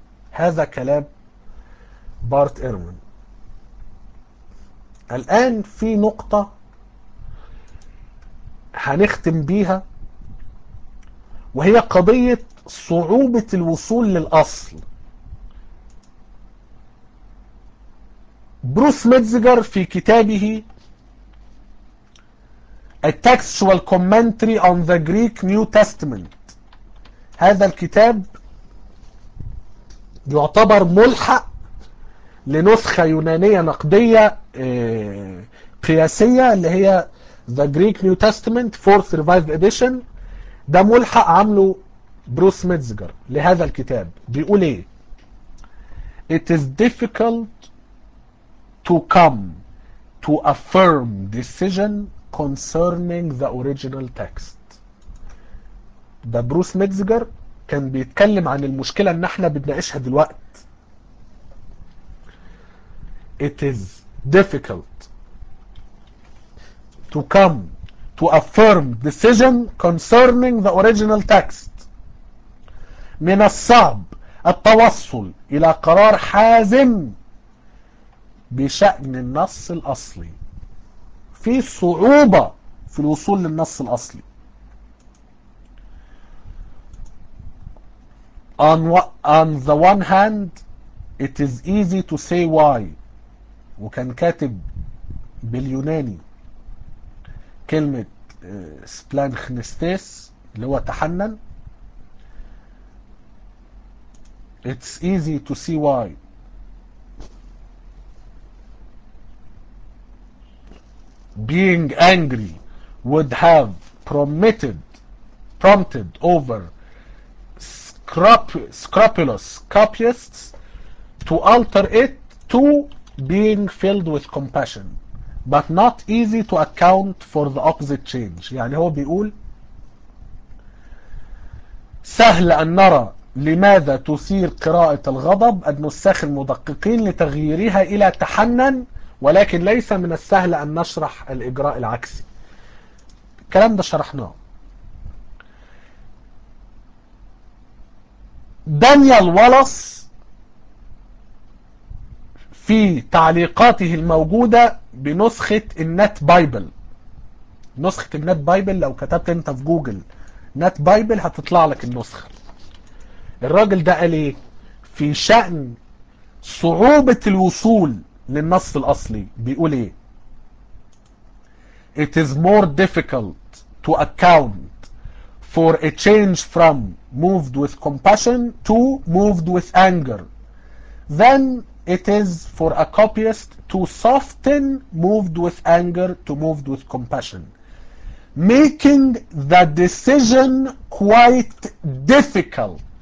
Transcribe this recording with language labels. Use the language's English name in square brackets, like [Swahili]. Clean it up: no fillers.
[Arabic] هذا كلام بارت إيرمان. الان في نقطة هنختم بيها، وهي قضية صعوبة الوصول للأصل. بروس ميتزجر في كتابه A Textual Commentary on the Greek New Testament، هذا الكتاب يعتبر ملحق لنسخة يونانية نقدية قياسية اللي هي The Greek New Testament 4th Revised Edition. ده ملحق عمله بروس ميتزجر لهذا الكتاب. بيقول ايه؟ [English] It is difficult to come to a firm decision concerning the original text. [Arabic] ده بروس ميتزجر كان بيتكلم عن المشكلة ان احنا بنناقشها دلوقت. [English] It is difficult to come to a firm decision concerning the original text. [Arabic] من الصعب التوصل إلى قرار حازم بشأن النص الأصلي. في صعوبة في الوصول للنص الأصلي. [English] On the one hand, it is easy to say why. [Arabic] وكان كاتب باليوناني كلمة سبلانخنستيس اللي هو تحنن. [English] It's easy to see why. Being angry would have prompted over scrupulous copyists to alter it to being filled with compassion, but not easy to account for the opposite change. [Arabic] يعني هو بيقول سهل أن نرى لماذا تثير قراءة الغضب النساخ المدققين لتغييرها إلى تحنن، ولكن ليس من السهل أن نشرح الإجراء العكسي. الكلام ده شرحناه. دانيال والاس في تعليقاته الموجودة بنسخة النت بايبل، نسخة النت بايبل لو كتبت انت في جوجل نت بايبل هتطلع لك النسخة. الراجل ده قال ايه في شأن صعوبة الوصول للنص الأصلي؟ بيقول ايه؟ [English] It is more difficult to account for a change from moved with compassion to moved with anger than it is for a copyist to soften moved with anger to moved with compassion, making the decision quite difficult.